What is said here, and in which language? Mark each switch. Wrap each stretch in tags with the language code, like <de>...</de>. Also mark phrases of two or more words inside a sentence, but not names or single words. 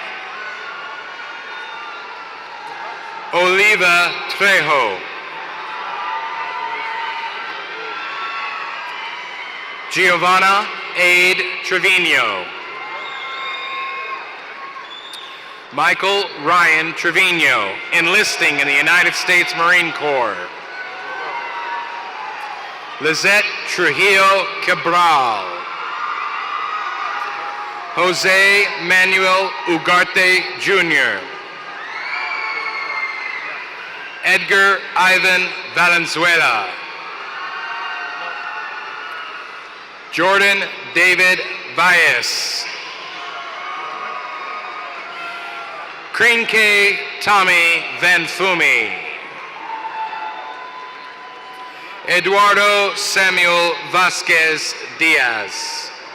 <en>Oliva Trejo. Giovanna Aid Trevino. Michael Ryan Trevino, enlisting in the United States Marine Corps. Lizette Trujillo Cabral. Jose Manuel Ugarte Jr. Edgar Ivan Valenzuela. Jordan David Valles. Krinke Tommy Van Fumi. Eduardo Samuel Vasquez Diaz.</en>